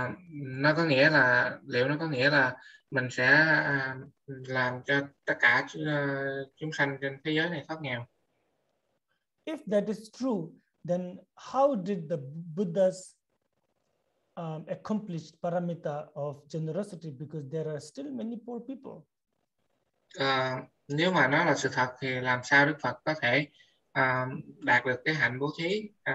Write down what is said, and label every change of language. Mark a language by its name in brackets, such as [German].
[Vietnamese] Nó có nghĩa là, liệu nó có nghĩa là mình sẽ làm cho tất cả chúng sanh trên thế giới này thoát nghèo? [English] If that is true, then how did the Buddhas accomplish paramita of generosity? Because there are still many poor people. [Vietnamese] Nếu mà nó là sự thật thì làm sao Đức Phật có thể đạt được cái hạnh bố thí?